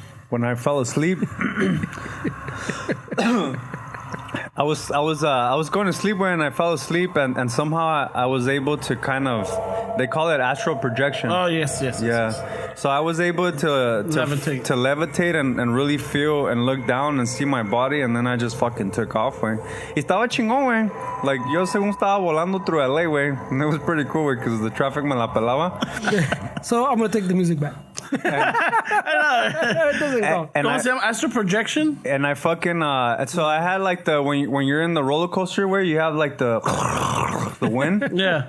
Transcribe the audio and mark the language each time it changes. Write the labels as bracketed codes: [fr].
[en] When I fell asleep, I was going to sleep when I fell asleep, and somehow I was able to kind of, they call it astral projection. Oh, yes. Yeah. So I was able to levitate and really feel and look down and see my body, and then I just fucking took off, güey. [es] Y estaba chingón, güey. Like, yo según estaba volando through LA, güey. [en] And it was pretty cool, güey, because the traffic [es] me la pelaba. [en] So I'm going to take the music back. It doesn't go. [es] ¿Cómo se llama? Astral projection? [en] And I fucking, so I had like when you're in the roller coaster where you have like the wind. Yeah.